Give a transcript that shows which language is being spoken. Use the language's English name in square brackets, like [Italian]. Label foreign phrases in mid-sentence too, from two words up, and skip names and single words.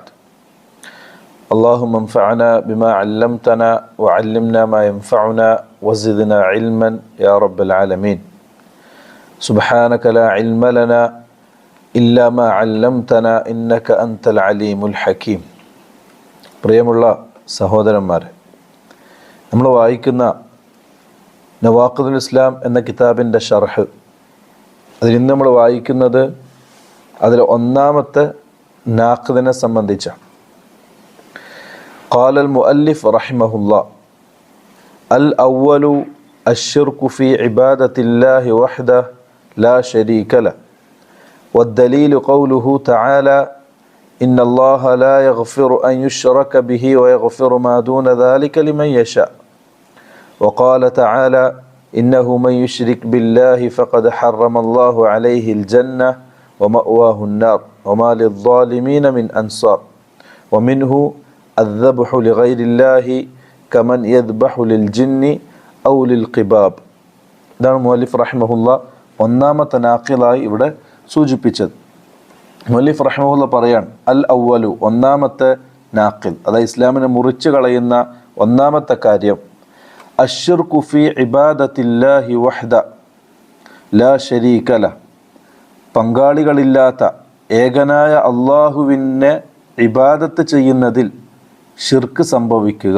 [Arabic] اللهم انفعنا بما علمتنا وعلمنا ما ينفعنا وزدنا علما يا رب العالمين. سبحانك لا علم لنا إلا ما علمتنا إنك أنت العليم الحكيم. [Malayalam] പ്രിയമുള്ള സഹോദരന്മാരെ, നമ്മൾ വായിക്കുന്ന നവാഖിദുൽ ഇസ്ലാം എന്ന കിതാബിൻ്റെ ഷർഹ്, അതിൽ ഇന്ന് നമ്മൾ വായിക്കുന്നത് അതിൽ ഒന്നാമത്തെ നാഖിദിനെ സംബന്ധിച്ചാണ്. [Arabic] قال المؤلف رحمه الله الأول الشرك في عبادة الله وحده لا شريك له والدليل قوله تعالى إن الله لا يغفر أن يشرك به ويغفر ما دون ذلك لمن يشاء. وقال تعالى إنه من يشرك بالله فقد حرم الله عليه الجنة ومأواه النار وما للظالمين من أنصار. ومنه الذبح لغير الله كمن يذبح للجن أو للقباب. [Malayalam] ഇതാണ് [Arabic] مؤلف رحمه الله [Malayalam] ഒന്നാമത്തെ നാഖിലായി ഇവിടെ സൂചിപ്പിച്ചത്. [Arabic] مؤلف رحمه الله [Malayalam] പറയാൻ [Arabic] الأول [Malayalam] ഒന്നാമത്തെ നാഖിൽ, അതായത് ഇസ്ലാമിനെ മുറിച്ചു കളയുന്ന ഒന്നാമത്തെ കാര്യം, [Arabic] الشرك في عبادة الله وحده لا شريك له, [Malayalam] പങ്കാളികളില്ലാത്ത ഏകനായ അള്ളാഹുവിനെ ഇബാദത്ത് ചെയ്യുന്നതിൽ ഷിർക്ക് സംഭവിക്കുക.